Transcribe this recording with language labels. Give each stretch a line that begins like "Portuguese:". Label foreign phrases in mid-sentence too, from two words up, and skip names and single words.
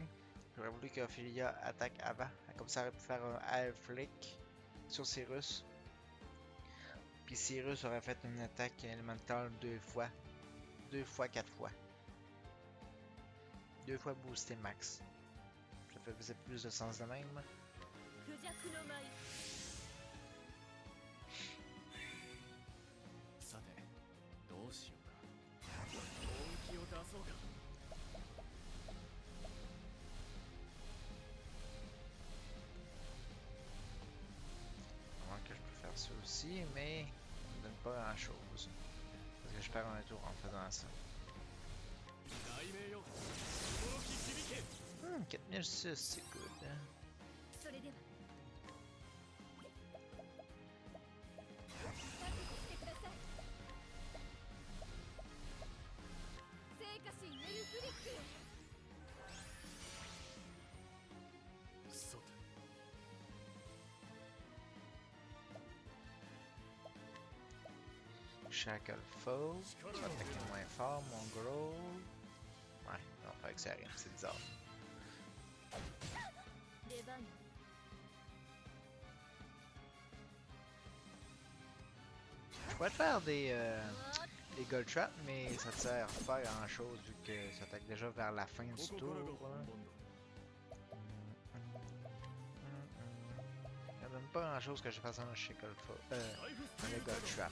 French: J'aurais voulu qu'Ophelia attaque avant. Comme ça, elle aurait pu faire un air flick sur Cyrus. Puis Cyrus aurait fait une attaque élémentale 2 fois. 4 fois. 2 fois boosté max. Ça faisait plus de sens de même.
Japanese: クジャクの舞さてどうしようか本気を出そうか
French: Comment que je peux faire ça aussi, mais ça me donne pas grand chose. Parce que je perds un tour en faisant ça.
Japanese: 雷鳴よ驚き響け
French: 4006, c'est good. Hein?
Japanese: それでは覚悟してください聖火神エルフリックよそうだ
French: Shackle Foe. Tu vas attaquer moins fort, mon gros. Ouais, non, pas que ça rien, c'est bizarre.
Japanese: 出番よ
French: Je pourrais te faire des Gold Traps, mais ça te sert pas à grand chose vu que ça attaque déjà vers la fin du
Japanese: ここ
French: tour.
Japanese: からが
French: Hein.
Japanese: 本番だ
French: Ça donne pas grand chose que je fasse un Shackle Foe.
Japanese: ライフス
French: Un
Japanese: テール
French: Gold Trap.